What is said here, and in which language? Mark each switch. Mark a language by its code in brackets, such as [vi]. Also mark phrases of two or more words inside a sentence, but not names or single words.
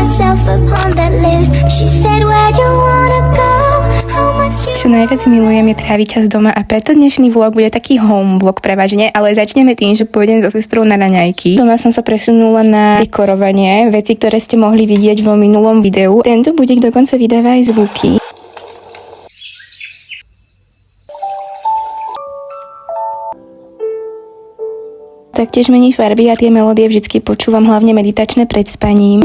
[en] myself a pond that lives. She said, where'd you wanna go? How much you... [sk] Čo najviac milujem je tráviť čas doma a preto dnešný vlog bude taký [en] home vlog [sk] prevažne, ale začneme tým, že pôjdem so sestrou na raňajky. Doma som sa presunula na dekorovanie, veci, ktoré ste mohli vidieť vo minulom videu. Tento budík dokonca vydáva aj zvuky. Taktiež mení farby a tie melódie vždycky počúvam hlavne meditačné pred spaním.